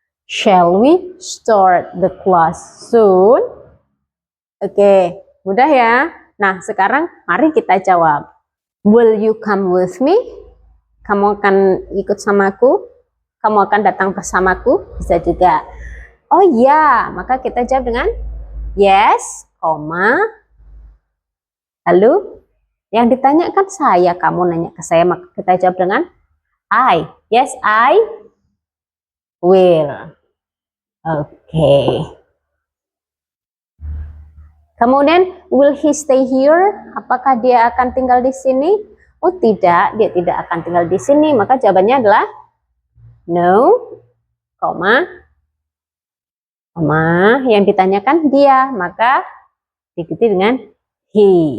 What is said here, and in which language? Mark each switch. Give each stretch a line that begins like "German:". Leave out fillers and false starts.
English: Shall we start the class soon?
Indonesian: Oke, mudah ya. Nah, sekarang mari kita jawab.
English: Will you come with me?
Indonesian: Kamu akan ikut samaku? Kamu akan datang bersamaku? Bisa juga. Oh ya, maka kita jawab dengan yes, koma. Lalu yang ditanyakan saya, kamu nanya ke saya, maka kita jawab dengan I.
English: Yes, I will. Oke.
Indonesian: Kemudian,
English: will he stay here?
Indonesian: Apakah dia akan tinggal di sini? Oh tidak, dia tidak akan tinggal di sini. Maka jawabannya adalah no, koma. Yang ditanyakan dia, maka diikuti dengan he.